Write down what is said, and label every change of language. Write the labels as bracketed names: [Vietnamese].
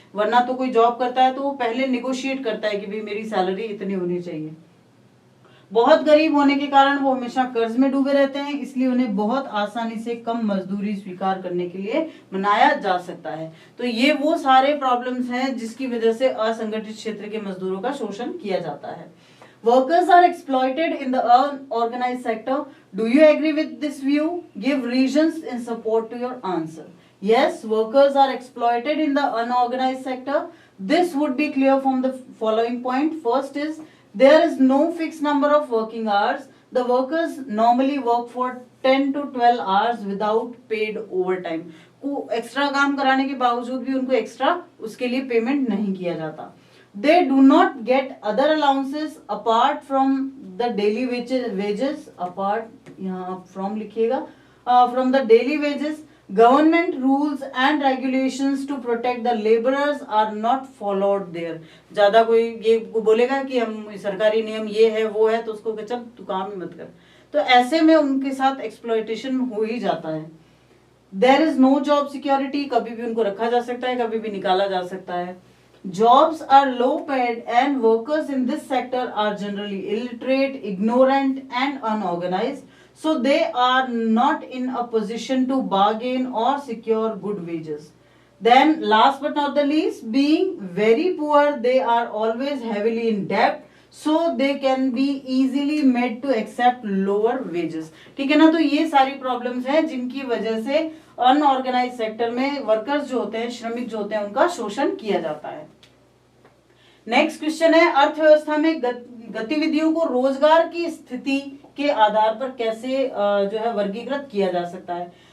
[Hindi] वरना तो कोई जॉब करता है तो वो पहले निगोशिएट करता है कि भाई मेरी सैलरी इतनी होनी चाहिए। बहुत गरीब होने के कारण वो हमेशा कर्ज में डूबे रहते हैं, इसलिए उन्हें बहुत आसानी से कम मजदूरी स्वीकार करने के लिए मनाया जा सकता है। तो ये वो सारे प्रॉब्लम्स हैं जिसकी वजह से असंगठित क्षेत्र के मजदूरों का शोषण किया जाता है। [English] Workers are exploited in the unorganized sector. Do you agree with this view? Give reasons in support to your answer. Yes, workers are exploited in the unorganized sector. This would be clear from the following point. First is, there is no fixed number of working hours. The workers normally work for 10 to 12 hours without paid overtime. [Hindi] को extra काम कराने के बावजूद भी उनको extra उसके लिए payment नहीं किया जाता। [English] They do not get other allowances apart from the daily wages apart, [Hindi] यहाँ आप [English] from लिखिएगा, from the daily wages. Government rules and regulations to protect the laborers are not followed there. [Hindi] ज्यादा कोई ये बोलेगा कि हम सरकारी नियम ये है वो है तो उसको चल तू काम ही मत कर, तो ऐसे में उनके साथ एक्सप्लॉयटेशन हो ही जाता है। [English] There is no job security, [Hindi] कभी भी उनको रखा जा सकता है, कभी भी निकाला जा सकता है। [English] Jobs are low paid and workers in this sector are generally illiterate, ignorant and unorganized, so they are not in a position to bargain or secure good wages. Then last but not the least, being very poor, they are always heavily in debt, so they can be easily made to accept lower wages. [Hindi] ठीक है ना, तो ये सारी problems हैं जिनकी वजह से अनऑर्गेनाइज सेक्टर में वर्कर्स जो होते हैं, श्रमिक जो होते हैं, उनका शोषण किया जाता है। नेक्स्ट क्वेश्चन है, अर्थव्यवस्था में गतिविधियों को रोजगार की स्थिति के आधार पर कैसे जो है वर्गीकृत किया जा सकता है।